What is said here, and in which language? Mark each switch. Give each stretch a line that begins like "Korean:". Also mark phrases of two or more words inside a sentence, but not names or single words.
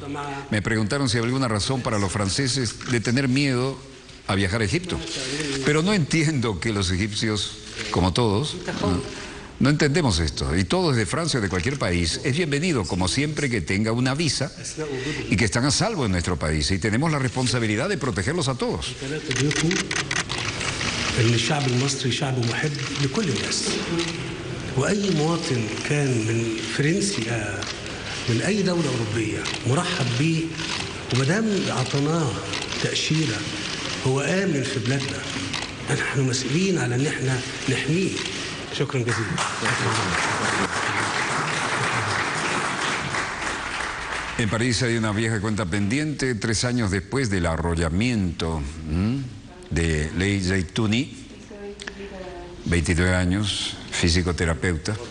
Spanish: Me preguntaron si había alguna razón para los franceses de tener miedo a viajar a Egipto. Pero no entiendo que los egipcios, como todos, no entendemos esto. Y todos de Francia o de cualquier país es bienvenido, como siempre que tenga una visa y que están a salvo en nuestro país. Y tenemos la responsabilidad de protegerlos a todos.
Arabic: وأي مواطن كان من فرنسي من أي دولة أوروبية مرحب به ومدام عطيناه تأشيرة هو آمن في بلادنا نحن مسؤولين على أن احنا نحميه. شكرا جزيلا.
Spanish: En París hay una vieja cuenta pendiente 3 años después del arrollamiento de Ley Zeitouni, 22 años, físico-terapeuta.